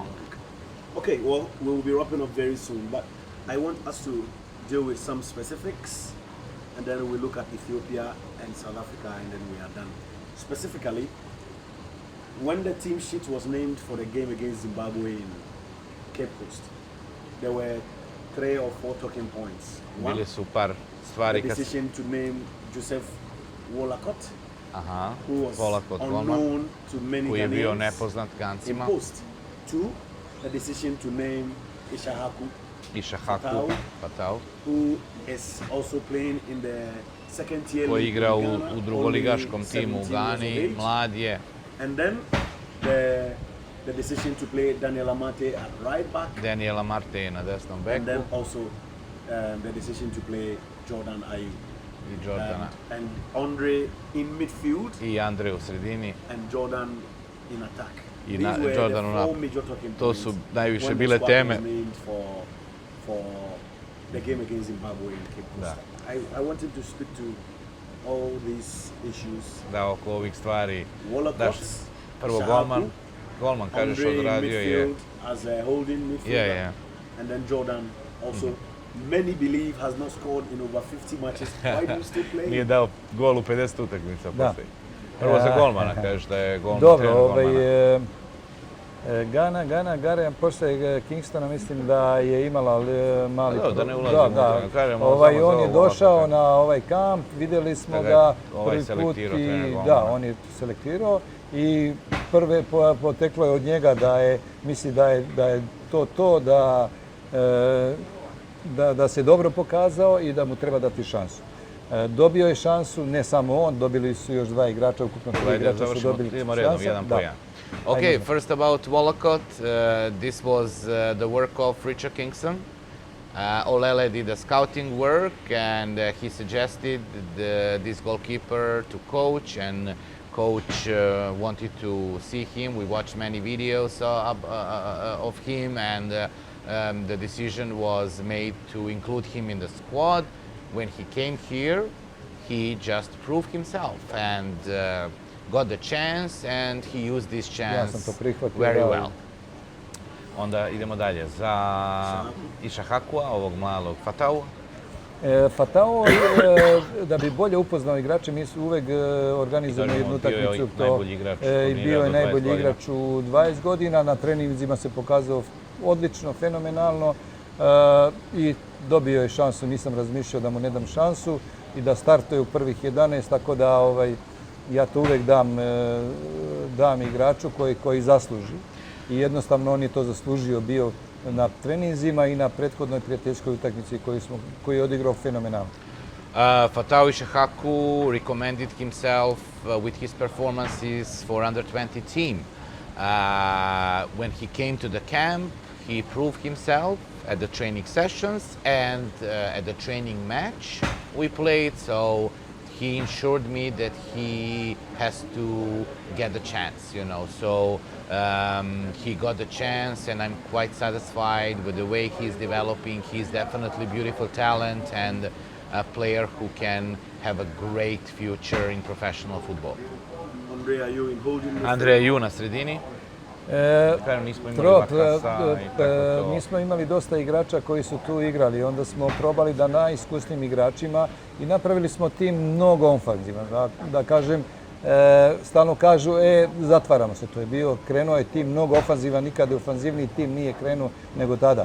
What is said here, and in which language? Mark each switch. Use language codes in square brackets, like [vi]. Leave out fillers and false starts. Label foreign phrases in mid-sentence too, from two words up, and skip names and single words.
[en] Okay, well, we'll be wrapping up very soon, but I want us to deal with some specifics, and then we'll look at Ethiopia and South Africa, and then we are done. Specifically, when the team sheet was named for the game against Zimbabwe in Cape Coast, there were 3 or 4 talking points. One, [sr] Bile su par stvari [en] the decision to name Joseph Wollacott, Aha, who was [sr] Wollacott golman, [en] unknown to many [sr] koji je bio [en] Ghanaians [sr] nepoznat [en] in [sr] Gancima. [en] post. 2, the decision to name Ishahaku, Ishahaku Patau, who is also playing in the second tier [sr] koji [en] league [sr] igra [en] in Ghana, [sr] u drugoligaškom [en] only [sr] timu u 17 Gani, [en] years of age. [sr] mlad je. [en] And then the decision to play Daniel Amate at right back, [sr] Daniela Marte je na desnom [en] and [sr] beku [en] then also the decision to play Jordan Ayew. [sr] i Jordana. [en] And Andre in midfield [sr] I Andre u sredini. [en] and Jordan in attack. [sr] I [en] These were Jordan the [sr] u 4 napadu. [en] major talking [sr] To [en] points [sr] su najviše [en] when the [sr] bile [en] squad [sr] teme. [en] was named for the game against Zimbabwe in Cape Coast. I wanted to speak to all these issues. [sr] Da, oko ovih stvari. Wollacott, Prvo Shahaku, golman kažeš [en] Andre in [sr] odradio je. [en] midfield as a holding midfielder. Yeah. And then Jordan also, many believe, has not scored in over 50 matches. Why do you still play? [sr] Nije dao gol u 50 utakmica Da. poslije. Prvo za golmana, kažeš da je golman Dobro, trener golmana. Gana Garen posle Kingstona mislim da je imala mali Da ne ulazimo u to, kažemo samo za on je ovo došao ovako. na ovaj kamp, vidjeli smo Da ga da je prvi put selektirao trener golmana. da, on je selektirao i prve poteklo je od njega da je, misli da je to da se dobro pokazao i da mu treba dati šansu. Dobio je šansu, ne samo on, dobili su još dva igrača, ukupno tri igrača su dobili idemo redom, šansu. jedan po jedan. [en] Okay, first about Wolcott, this was the work of Richard Kingston. Olele did the scouting work and he suggested this goalkeeper to coach, and coach wanted to see him. We watched many videos of him, and the decision was made to include him in the squad. When he came here, he just proved himself and got the chance, and he used this chance very well. [sr] Onda idemo dalje za Ishahakua, ovog malog Fatau. Fatao, da bi bolje upoznao igrače, mi su uvek organizujemo jednu utakmicu. Bio je najbolji igrač u 20 godina, na treninzima se pokazao odlično, fenomenalno i dobio je šansu, nisam razmišljao da mu ne dam šansu i da startuje u prvih 11, tako da ja to uvek dam igraču koji zasluži. I jednostavno on je to zaslužio, bio na treninzima i na prethodnoj prijateljskoj utakmici koju je odigrao fenomenalno. [en] Fatau Ishahaku recommended himself with his performances for under 20 team. When he came to the camp, he proved himself at the training sessions and at the training match we played, so he ensured me that he has to get the chance, you know. So he got the chance, and I'm quite satisfied with the way he's developing. He's definitely beautiful talent and a player who can have a great future in professional football. [sr] Andrea, you na sredini? Mi smo imali dosta igrača koji su tu igrali, onda smo probali da najiskusnijim igračima i napravili smo tim mnogo ofanzivan. Da kažem, stalno kažu, zatvaramo se, to je bio, krenuo je tim mnogo ofanzivan, nikada ofanzivniji tim nije krenuo nego tada.